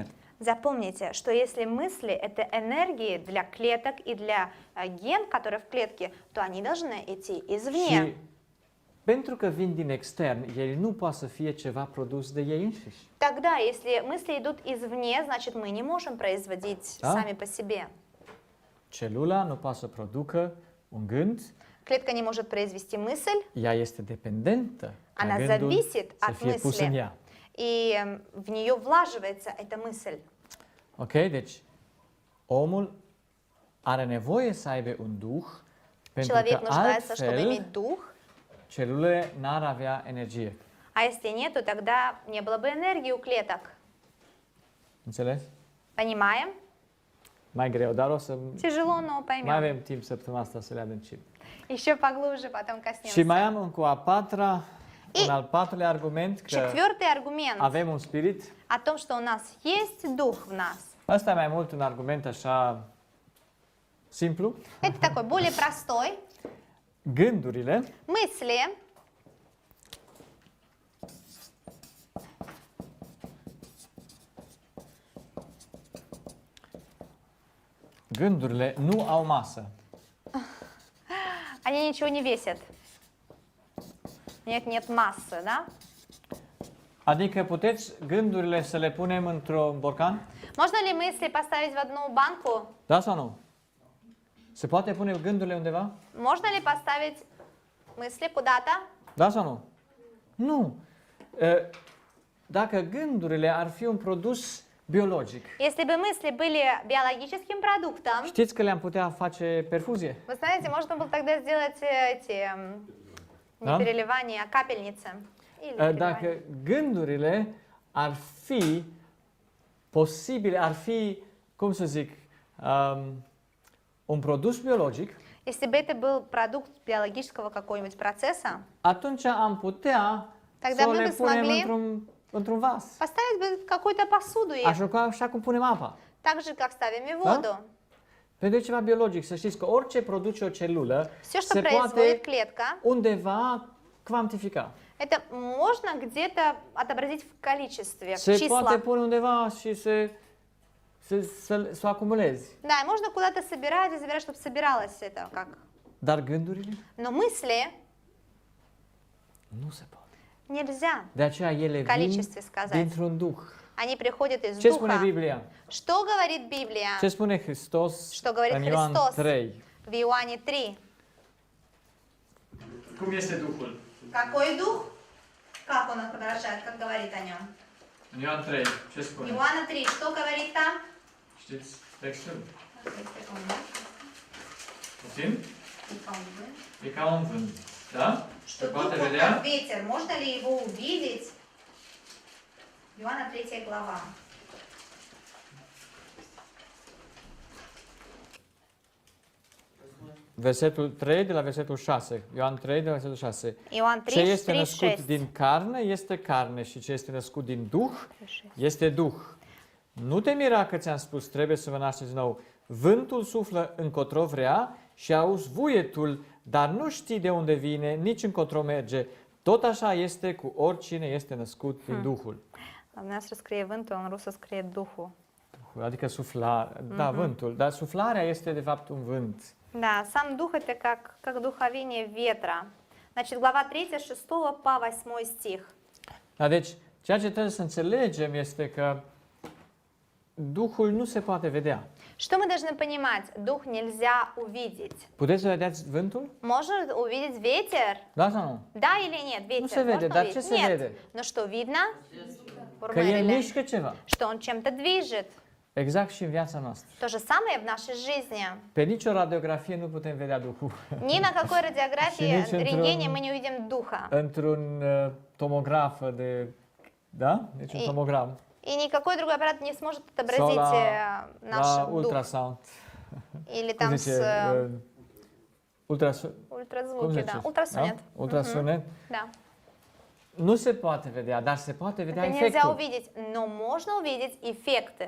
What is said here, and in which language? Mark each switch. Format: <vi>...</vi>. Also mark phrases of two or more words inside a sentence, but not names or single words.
<ru>Запомните, что если мысли – это энергии для клеток и для ген, которые в клетке, то они должны идти извне.</ru> <ro>Și pentru că vin din extern, ele nu poate să fie ceva produs de ei înșiși.</ro> <ru>Тогда, если мысли идут извне, значит, мы не можем производить Да? сами по себе.</ru> <ro>Celula nu poate să producă un gând,</ro> <ru>Клетка не может произвести мысль,</ru> <ro>ea este dependentă ca</ro> <ru>она</ru> <ro>gândul</ro> <ru>зависит</ru> <ro>să</ro> <ru>от</ru> <ro>fie pus în</ro> <ru>мысли,</ru> <ro>ea.</ro> <ru>и в нее влаживается эта мысль.</ru> <ro>Ok? Deci, omul are nevoie să aibă un duh, pentru</ro> <ru>Человек</ru> <ro>că</ro> <ru>нуждается, чтобы</ru> <ro>altfel</ro> <ru>иметь дух,</ru> <ro>celulele n-ar avea energie.</ro> <ru>а если нету, тогда не было бы энергии у клеток.</ru> <ro>Înțeles?</ro> <ru>Понимаем?</ru> <ro>Mai greu, dar o să</ro> <ru>Тяжело, но</ru> <ro>mai</ro> <ru>поймем.</ru> <ro>avem timp săptămâna asta să le adâncim.</ro> <ru>Еще поглубже потом</ru> <ro>Și mai</ro> <ru>коснемся.</ru> <ro>am încă un al patrulea argument că</ro> <ru>Четвертый аргумент</ru> <ro>avem un spirit.</ro> <ru>о том, что у нас есть дух в нас.</ru> <ro>Asta e mai mult un argument așa simplu.</ro> <ru>Это такой более простой.</ru> <ro>Gândurile</ro> <ru>Мысли</ru> <ro>Gândurile nu au masă.</ro> <ru>они ничего не весят. Нет массы, да?</ru> <ro>Adică puteți gândurile să le punem într-un borcan?</ro> <ru>Можно ли мысли поставить в одну банку?</ru> <ro>Da sau nu? Se poate pune gândurile undeva?</ro> <ru>Можно ли поставить мысли куда-то?</ru> <ro>Da sau nu? Nu. Dacă gândurile ar fi un produs biologic,</ro> <ru>Если бы мысли были биологическим продуктом,</ru> <ro>știți că le-am putea face perfuzie?</ro> <ru>вы знаете, можно было тогда сделать эти не Да? переливания, а капельницы. Или переливания.</ru> <ro>Dacă gândurile ar fi posibile, ar fi, cum să zic, un produs biologic,</ro> <ru>Если бы это был продукт биологического какого-нибудь процесса,</ru> <ro>atunci am putea</ro> <ru>Тогда</ru> <ro>să</ro> <ru>мы</ru> <ro>le</ro> <ru>бы</ru> <ro>punem</ro> <ru>смогли</ru> <ro>într-un vas.</ro> <ru>поставить бы какую-то посуду их,</ru> <ro>Așa cum punem apa.</ro> <ru>так же, как ставим и Да? воду.</ru> <ro>Pentru ceva biologic, să știți că orice produce o celulă</ro> <ru>Все, что</ru> <ro>se</ro> <ru>производит</ru> <ro>poate</ro> <ru>клетка,</ru> <ro>undeva cuantifica.</ro> <ru>это можно где-то отобразить в количестве, в</ru> <ro>Se poate</ro> <ru>числах.</ru> <ro>pune undeva și se să o acumulezi.</ro> <ru>Да, и можно куда-то собирать и забирать, чтобы собиралось это как.</ru> <ro>Dar gândurile</ro> <ru>Но мысли</ru> <ro>nu se poate.</ro> <ru>нельзя</ru> <ro>De aceea ele</ro> <ru>в</ru> <ro>vin</ro> <ru>количестве сказать.</ru> <ro>dintr-un duh.</ro> <ru>Они приходят из</ru> <ro>Ce spune</ro> <ru>духа.</ru> <ro>Biblia?</ro> <ru>Что говорит Библия?</ru> <ro>Ce spune Hristos</ro> <ru>Что говорит</ru> <ro>în Ioan</ro> <ru>Христос</ru> <ro>3?</ro> <ru>в Иоанне 3?</ru> <ro>Cum este Duhul?</ro> <ru>Какой дух? Как он отображает, как говорит о нем?</ru> <ro>În Ioan 3, ce spune?</ro> <ru>Иоанна 3, что говорит там?</ru> <ro>Știți textul?</ro> <ru>Секунду.</ru> <ro>Puțin?</ro> <ru>Секунду.</ru> <ro>E ca un vânt, da?</ro> <ru>Что</ru> <ro>Se poate</ro> <ru>дух, он</ru> <ro>vedea?</ro> <ru>как ветер, можно ли его увидеть? Иоанна 3 глава.</ru> <ro>Versetul 3 de la versetul 6. Ioan 3 de la versetul 6. Ioan Ce 3, este 3, născut 6. din carne este carne și ce este născut din Duh este Duh. Nu te mira că ți-am spus, trebuie să vă nașteți din nou. Vântul suflă încotro vrea și auzi vuietul, dar nu știi de unde vine, nici încotro merge. Tot așa este cu oricine este născut din Duhul.</ro> <ru>У нас</ru> <ro>scrie vântul, în rusă scrie duhul. Adică sufla, da, vântul. Dar suflarea este de fapt un vânt.</ro> <ru>Да, сам дух это как духовение ветра. Значит, глава 3, с 6 по 8 стих.</ru> <ro>Da, deci, ceea ce trebuie să înțelegem este că Duhul nu se poate vedea.</ro> <ru>Что мы должны понимать? Дух нельзя увидеть.</ru> <ro>Puteți să vedeți vântul?</ro> <ru>Можно увидеть ветер?</ru> <ro>Da sau nu?</ro> <ru>Да или нет? Ветер</ru> <ro>se vede,</ro> <ru>можно</ru> <ro>dar</ro> <ru>увидеть?</ru> <ro>ce se</ro> <ru>Нет.</ru> <ro>vede?</ro> <ru>Но что видно?</ru> <ro>Că el Урмелили. mișcă ceva.</ro> <ru>Что он чем-то движет.</ru> <ro>Exact și în viața noastră.</ro> <ru>То же самое в нашей жизни.</ru> <ro>Pe nicio radiografie nu putem vedea Duhul.</ro> <ru>Ни на какой радиографии, Сидеть в рентгене интернете. мы не увидим духа.</ru> <ro>Într-un tomograf de... Da? Deci un</ro> <ru>И-</ru> <ro>tomogram.</ro> <ru>И никакой другой аппарат не сможет отобразить</ru> <ro>Sau</ro> <ru>наш</ru> <ro>la</ro> <ru>дух.</ru> <en>ultrasound.</en> <ru>Или</ru> <ro>Cum</ro> <ru>там</ru> <ro>zice?</ro> <ru>с</ru> <ro>Cum</ro> <ru>ультразвуки,</ru> <ro>zice?</ro> <ru>да. Ультрасонет.</ru> <ro>Da? Ultrasunet.</ro> <ru>Да.</ru> <ro>Nu se poate vedea, dar se poate vedea</ro> <ru>Это нельзя</ru> <ro>efectul.</ro> <ru>увидеть, но можно увидеть эффекты.</ru>